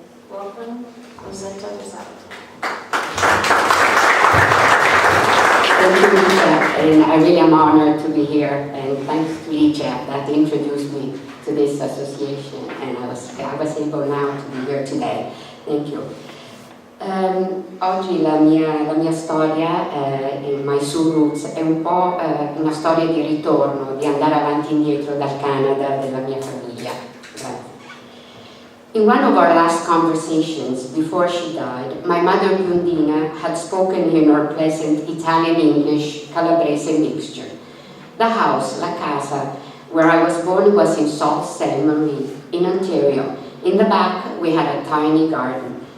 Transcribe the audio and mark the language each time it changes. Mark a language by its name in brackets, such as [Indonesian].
[English] Welcome, Rosetta ROSATI. Thank you, Licia, and I really am honored to be here, and thanks to Licia that introduced me to this association, and I was able now to be here today. Thank you. [Italian] Oggi la mia storia, My Soul Roots, è un po' una storia di ritorno, di andare avanti e indietro dal Canada, della mia famiglia. Grazie. [English] In one of our last conversations before she died, my mother Biondina had spoken in her pleasant Italian-English Calabrese mixture. The house, [Italian] la casa, [English] where I was born was in Sault Ste. Marie, in Ontario. In the back, we had a tiny garden.